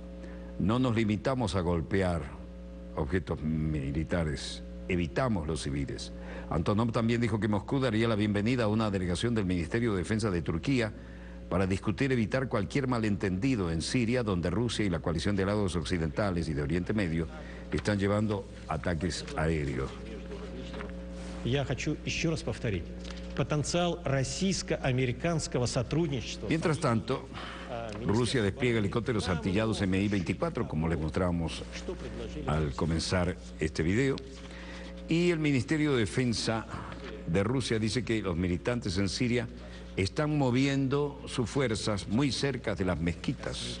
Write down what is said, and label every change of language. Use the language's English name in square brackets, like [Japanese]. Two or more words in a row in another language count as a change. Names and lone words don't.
[Spanish] No nos limitamos a golpear objetos militares, evitamos los civiles. Antonov también dijo que Moscú daría la bienvenida a una delegación del Ministerio de Defensa de Turquía para discutir evitar cualquier malentendido en Siria, donde Rusia y la coalición de aliados occidentales y de Oriente Medio están llevando ataques aéreos. [Russian] Я хочу еще раз повторить. Потенциал российско-американского сотрудничества. [Spanish] Mientras tanto, Rusia despliega helicópteros artillados Mi-24, como les mostramos al comenzar este video, y el Ministerio de Defensa de Rusia dice que los militantes en Siria están moviendo sus fuerzas muy cerca de las mezquitas.